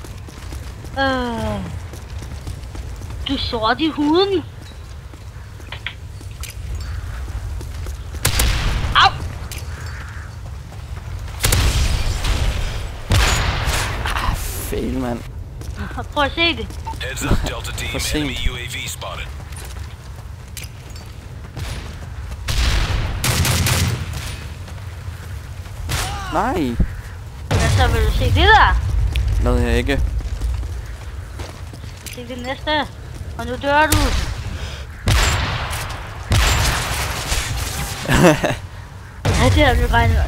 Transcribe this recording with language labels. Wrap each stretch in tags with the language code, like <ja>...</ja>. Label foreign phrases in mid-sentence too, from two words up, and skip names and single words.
<da>Du er sort i huden. Au! Fail, mand. Prøv at se det.</da> <en>Heads up, Delta team, enemy UAV spotted.</en> <da>Nej. Hvad så vil du se det der? Noget jeg ikke. Se det næste. Og nu dør du. Ja, det har vi regnet.</da>